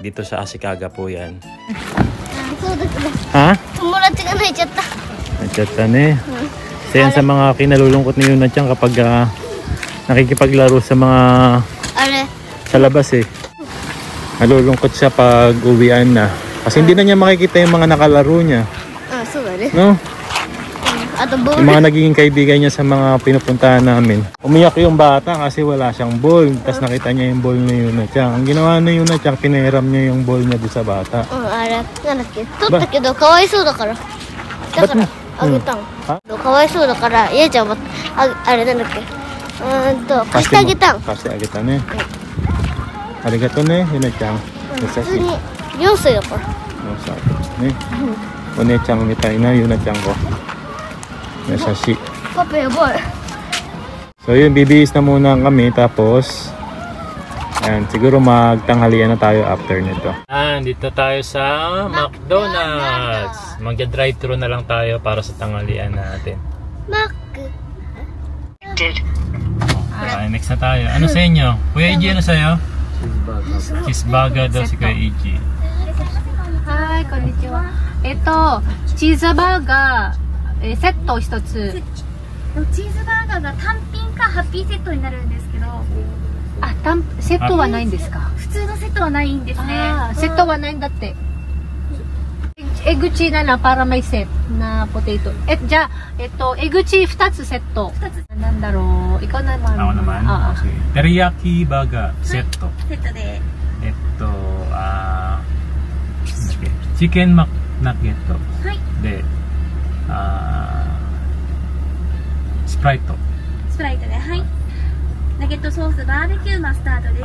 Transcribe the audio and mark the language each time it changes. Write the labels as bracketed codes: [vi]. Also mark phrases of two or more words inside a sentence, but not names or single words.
[tl] Dito sa Ashikaga po yan. Ha? [ja] 友達が泣いちゃった. 泣いちゃったね. [tl] So yan sa mga kinalulungkot ni Yuna-chan kapag nakikipaglaro sa mga sa labas eh. Nalulungkot siya pag uwian na. Kasi hindi na niya makikita yung mga nakalaro niya. [ja] そうだね. [tl] No? Yung mga nagiging kaibigan niya sa mga pinupuntahan namin. Umiyak yung bata kasi wala siyang ball. Tapos nakita niya yung ball ni Yuna-chan. Ang ginawa ni Yuna-chan, pinahiram niya yung ball niya doon sa bata. [ja] なんだっけ. 取ったけど可哀想だから. だからあげたん. 可哀想だから、Ie-chanはなんだっけ. 貸してあげたん. 貸してあげたんね. Arigato ne, Yuna-chan. 優しい. 4歳だから。 4歳ね。お姉ちゃんみたいなYuna-chan ko. 優しい. パパやばい. [tl] So yun, bibihis na muna kami tapos ayan, siguro magtanghalian na tayo after nito. Dito tayo sa McDonald's. Magja-drive-thru na lang tayo para sa tanghalian natin. Next na tayo. Ano sa inyo? Kuya Iji, ano sa'yo? Cheeseburger daw si Kuya Iji. [ja] Hi, konnichiwa. Ito, cheeseburger セットを一つ。チーズバーガーが単品かハッピーセットになるんですけど、セットはないんですか？普通のセットはないんですね。セットはないんだって。エグチなら [tl] para may set na potato. [ja] じゃあエグチ2つセット。なんだろう。 [tl] ikaw naman. Ako naman. Okay. Teriyaki burger セット。 [ja] セットで。チキンマナゲット。はい。で。スプライトで、はい。ナゲットソースバーベキューマスタードです。